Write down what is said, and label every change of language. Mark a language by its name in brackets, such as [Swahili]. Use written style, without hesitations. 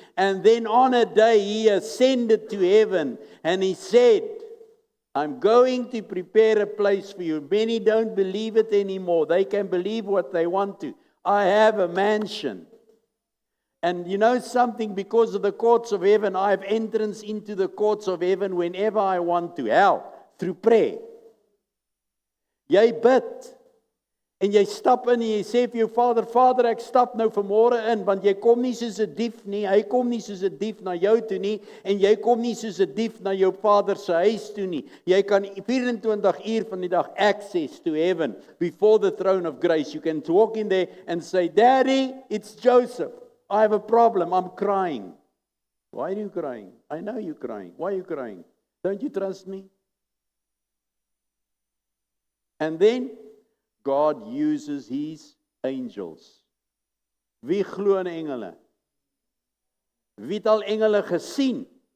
[English] And then on a day he ascended to heaven, and he said, I'm going to prepare a place for you. Many don't believe it anymore. They can believe what they want to. I have a mansion. And you know something, because of the courts of heaven, I have entrance into the courts of heaven whenever I want to. How? Through prayer. [Afrikaans] Jy bid. En jy stap in en jy sê vir jou Vader, ek stap nou vanmôre in, want jy kom nie soos 'n dief nie, hy kom nie soos 'n dief na jou toe nie, en jy kom nie soos 'n dief na jou Vader se huis toe nie. Jy kan 24 uur van die dag [English] access to heaven before the throne of grace. You can walk in there and say, Daddy, it's Joseph. I have a problem, I'm crying. Why are you crying? I know you're crying. Why are you crying? Don't you trust me? And then God uses his angels. [Afrikaans] Wie glo in engele? Wie het al engele gesien?